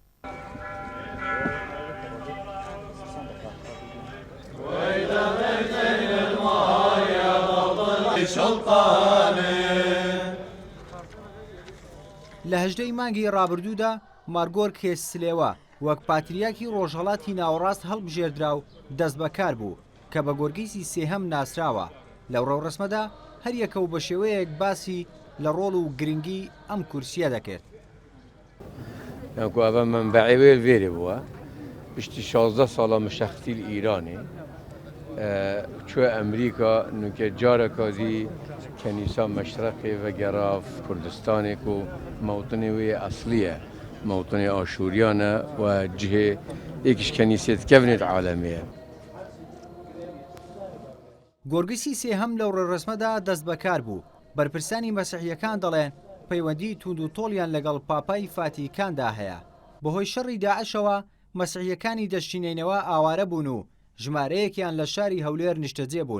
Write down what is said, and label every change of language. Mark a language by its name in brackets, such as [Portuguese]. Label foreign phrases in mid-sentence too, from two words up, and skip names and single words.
[Central Kurdish] لە 18 مانگی ڕابردوودا مارگۆر کێسلێوە وەک پاتریاکی ڕۆژهەڵاتی ناوەڕاست هەڵبژێردرا و دەست بەکار بوو کە بە گۆرگیسی سێهەم ناسراوە. لەو ڕەوڕسمەدا هەر یەکە و بە شێوەیەک باسی لە ڕۆڵ و گرنگی ئەم کورسیە دەکرد. [Kurdish] ئەوە منبعی وێ vêrê bûye piştî 16 sala mişextîl Îranê çûye Emerîka nûke careka zî kenîsa Meşreqê vegera Kurdistanê ku mewtinê wê eslî ye mewtinê Aşûriyan e û cihê êkî ji kenîsê dikevnê di alemê ye. [Central Kurdish] گۆرگسی سێهەم لەو ڕێڕسمەدا دەست بەکار بوو. بەرپرسانی مەسیحیەکان دەڵێن پەیوەندی توند و تۆڵیان لەگەڵ پاپای فاتیکاندا هەیە. بەهۆی شەڕی داعشەوە مەسیحیەکانی دەشتینێنەوە ئاوارە بوون و ژمارەیەکیان لە شاری هەولێر نیشتەجێ بوون.